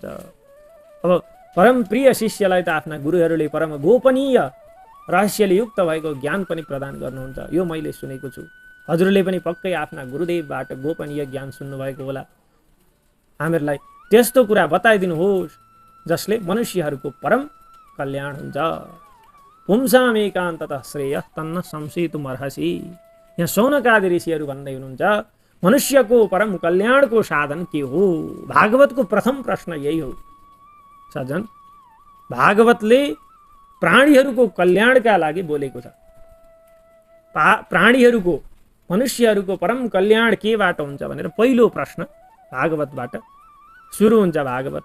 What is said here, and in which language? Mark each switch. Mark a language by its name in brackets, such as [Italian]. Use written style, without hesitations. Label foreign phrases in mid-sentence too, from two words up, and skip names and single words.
[Nepali] अब परम प्रिय शिष्यलाई त आफ्ना गुरुहरूले परम गोपनीय रहस्यले युक्त भएको ज्ञान पनि प्रदान गर्नुहुन्छ, यो मैले सुनेको छु। हजुरले पनि पक्कै आफ्ना गुरुदेवबाट गोपनीय ज्ञान सुन्नुभएको होला। हामीहरूलाई त्यस्तो कुरा बताइदिनुहोस् जसले मनुष्यहरूको परम कल्याण हुन्छ। [Sanskrit] पुंसाम एकान्ततः श्रेय तन्न संशयितुमर्हसि। [Nepali] यहाँ शौनकादि ऋषिहरू भन्दै हुनुहुन्छ, मनुष्यको परम कल्याणको साधन के हो? भागवतको प्रथम प्रश्न यही हो। सज्जन, भागवतले प्राणीहरूको कल्याणका लागि बोलेको छ। प्राणीहरूको, मनुष्यहरूको परम कल्याण केबाट हुन्छ भनेर पहिलो प्रश्न भागवतबाट सुरु हुन्छ भागवत।